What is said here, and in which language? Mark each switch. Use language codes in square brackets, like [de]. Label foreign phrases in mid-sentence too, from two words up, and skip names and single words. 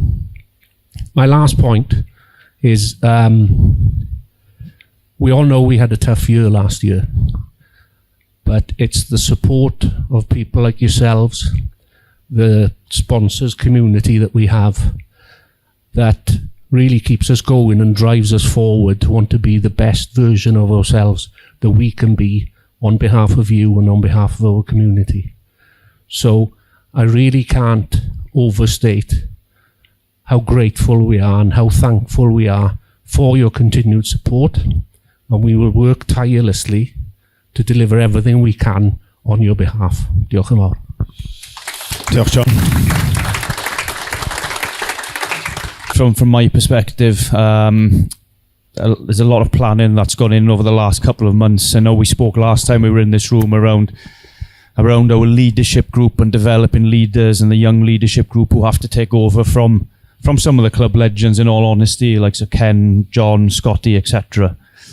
[en] My last point is we all know we had a tough year last year, but it's the support of people like yourselves, the sponsors community that we have, that really keeps us going and drives us forward to want to be the best version of ourselves that we can be on behalf of you and on behalf of our community. So I really can't overstate how grateful we are and how thankful we are for your continued support, and we will work tirelessly to deliver everything we can on your behalf. [cy] Diolch yn fawr. Diolch, John. [en] From my perspective, there's a lot of planning that's gone in over the last couple of months. I know we spoke last time we were in this room around our leadership group and developing leaders and the young leadership group who have to take over from some of the club legends, in all honesty, like Sir Ken, John, Scotty, etc.